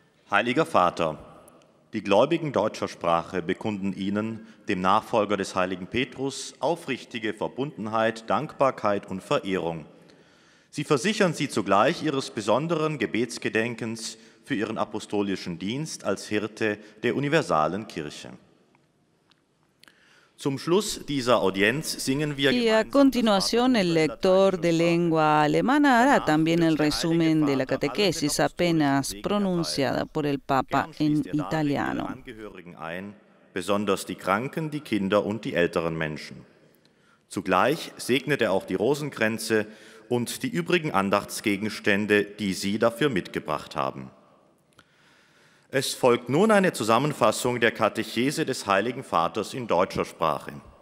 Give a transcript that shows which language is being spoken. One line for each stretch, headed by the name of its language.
German: Heiliger Vater, die Gläubigen deutscher Sprache bekunden Ihnen, dem Nachfolger des heiligen Petrus, aufrichtige Verbundenheit, Dankbarkeit und Verehrung. Sie versichern Sie zugleich Ihres besonderen Gebetsgedenkens für Ihren apostolischen Dienst als Hirte der universalen Kirche. Zum Schluss dieser Audienz singen wir
Spanish: y a continuación el lector de lengua alemana hará también el resumen de la catequesis apenas pronunciada por el Papa en italiano.
German: Angehörigen ein, besonders die Kranken, die Kinder und die älteren Menschen. Zugleich segnet er auch die Rosenkränze und die übrigen Andachtsgegenstände, die Sie dafür mitgebracht haben. Es folgt nun eine Zusammenfassung der Katechese des Heiligen Vaters in deutscher Sprache.